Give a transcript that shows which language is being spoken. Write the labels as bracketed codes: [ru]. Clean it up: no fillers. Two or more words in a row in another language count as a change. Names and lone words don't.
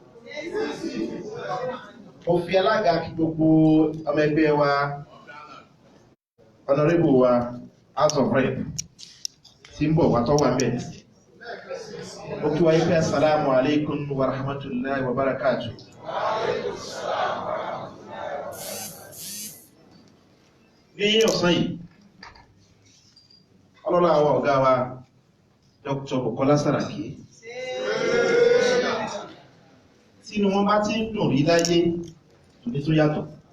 [yo] Mo fi alága kí gbogbo ọmọ ẹgbẹ́ wa Honorable wa House of Rep tí ń bọ̀ wá tọ́wà mẹ́. Mo kí wa yí pé [ar] السلام عليكم ورحمة الله وبركاته. [yo] Ní ọ̀sán yìí, ọlọ́lá àwọn ọ̀gá wa Dr. Bukola Saraki, tí inú wọn bá ti ń dùn rí láyé tó ní tó yàtọ̀.